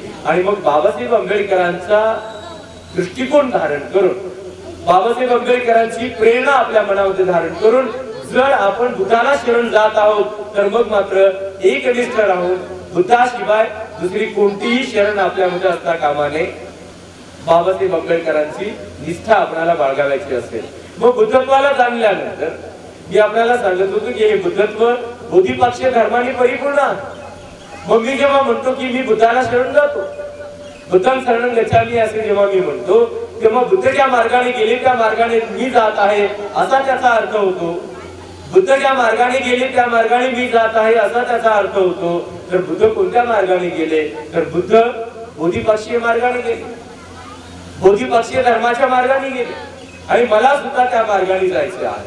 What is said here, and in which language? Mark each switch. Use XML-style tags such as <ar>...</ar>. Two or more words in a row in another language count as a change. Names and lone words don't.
<mr>आणि मग बाबासाहेब आंबेडकरांचा दृष्टिकोन धारण करून, बाबासाहेब आंबेडकरांची प्रेरणा आपल्या मनामध्ये धारण करून जर आपण बुद्धाला शरण जात आहोत तर मग मात्र एकनिष्ठ राहून बुद्धाशिवाय दुसरी कोणतीही शरण आपल्यामध्ये असता कामा नये. बाबासाहेब आंबेडकरांची निष्ठा आपल्याला बाळगावायची असेल. मग बुद्धत्वाला जाणल्यानंतर मी आपल्याला सांगत होतो की हे बुद्धत्व बोधिपाक्षीय धर्माने परिपूर्ण आहे. मग मी जेव्हा म्हणतो की मी बुद्धाला शरण जातो,</mr> <pi>बुद्धं शरणं गच्छामि</pi> <mr>असे जेव्हा मी म्हणतो तेव्हा बुद्ध ज्या मार्गाने गेले त्या मार्गाने मी जात आहे असा त्याचा अर्थ होतो. बुद्ध ज्या मार्गाने गेले त्या मार्गाने मी जात आहे असा त्याचा अर्थ होतो. तर बुद्ध कोणत्या मार्गाने गेले तर बुद्ध बोधिपाक्षीय मार्गाने गेले, बोधिपाक्षीय धर्माच्या मार्गाने गेले आणि मला सुद्धा त्या मार्गाने जायचे आहे.</mr>